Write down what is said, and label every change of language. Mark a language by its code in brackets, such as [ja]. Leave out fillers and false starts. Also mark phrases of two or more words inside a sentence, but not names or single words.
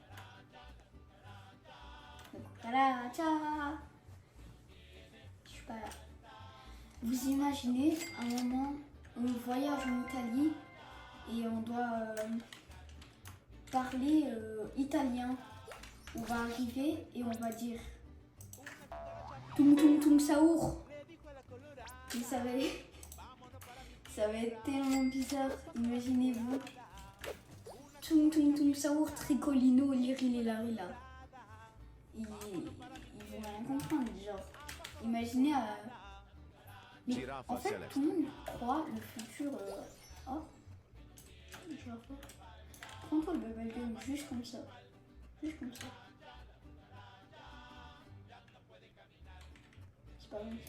[fr] Donc, voilà, ciao. Je suis pas là. Vous imaginez un moment, on voyage en Italie et on doit parler italien. On va arriver et on va dire Tum tum tum saour. Et ça va être tellement bizarre, imaginez-vous. Tum tum tum saour, tricolino, lirilarila. Ils vont rien comprendre, genre. Imaginez mais en fait, tout le monde croit le futur. Oh, genre, prends-toi le bubblegum juste comme ça. Juste comme ça. C'est pas gentil.